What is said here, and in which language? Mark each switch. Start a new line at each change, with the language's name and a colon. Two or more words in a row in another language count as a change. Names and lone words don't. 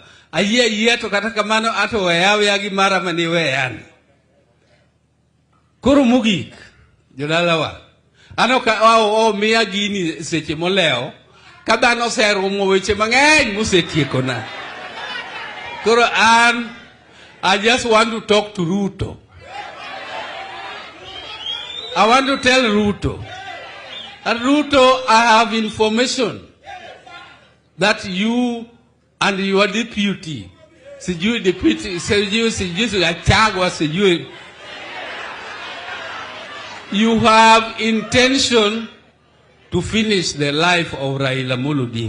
Luo (Kenya and Tanzania): Ayie to kata kamano ato weya gi mara mani weyani. Koro mogik, jodalawa. Ano ka miya gini seche moleo. Kadano serumo weche mang'eny mosetieko na.
English: Koro I just want to talk to Ruto. I want to tell Ruto. And Ruto, I have information that you and your deputy, you have intention to finish the life of Raila Odinga.